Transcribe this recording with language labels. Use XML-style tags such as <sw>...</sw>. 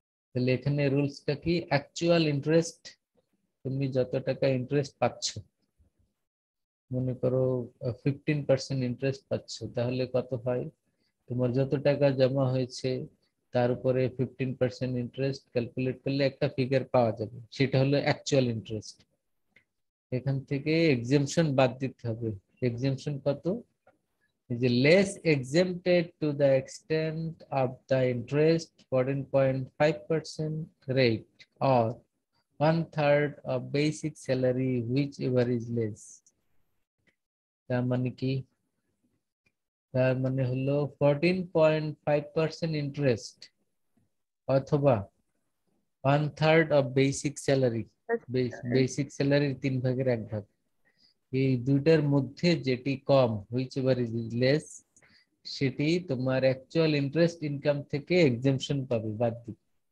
<bn>তাহলে এখানে রুলসটা কি? অ্যাকচুয়াল ইন্টারেস্ট, তুমি যত টাকা ইন্টারেস্ট পাচ্ছ, মনে করো 15% ইন্টারেস্ট পাচ্ছ, তাহলে কত হয়? তোমার যত টাকা জমা হয়েছে তার উপরে 15% ইন্টারেস্ট ক্যালকুলেট করলে একটা ফিগার পাওয়া যাবে, সেটা হলো অ্যাকচুয়াল ইন্টারেস্ট। এখান থেকে এক্সেমশন বাদ দিতে হবে। এক্সেমশন কত?</bn> <en>is less exempted to the extent of the interest 14.5% rate or 1/3 of basic salary, whichever is less।</en> <bn>তার মানে কি? তার মানে হলো 14.5% ইন্টারেস্ট অথবা</bn> <en>1/3 of basic salary,</en> <bn>বেসিক স্যালারির 3/1 এই দুইটার মধ্যে যেটি কম,</bn> <en>whichever is less,</en> <bn>সেটি তোমার অ্যাকচুয়াল ইন্টারেস্ট ইনকাম থেকে এক্সেমশন পাবে, বাদ দিবে।</bn>